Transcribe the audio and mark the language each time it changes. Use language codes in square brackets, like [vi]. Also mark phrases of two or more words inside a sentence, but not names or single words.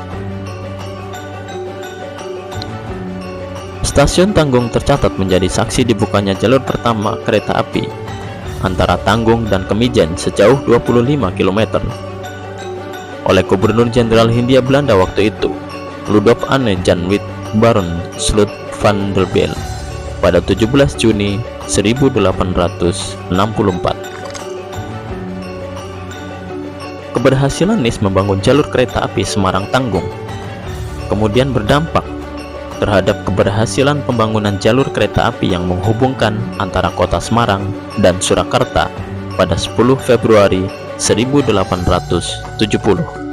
[id] Stasiun Tanggung tercatat menjadi saksi dibukanya jalur pertama kereta api antara Tanggung dan Kemijen sejauh 25 km oleh Gubernur Jenderal Hindia Belanda waktu itu, Rudolf Anne Jan Wit Baron Slot van der Bijl, pada 17 Juni 1864. Keberhasilan NIS membangun jalur kereta api Semarang-Tanggung kemudian berdampak terhadap keberhasilan pembangunan jalur kereta api yang menghubungkan antara kota Semarang dan Surakarta pada 10 Februari 1870.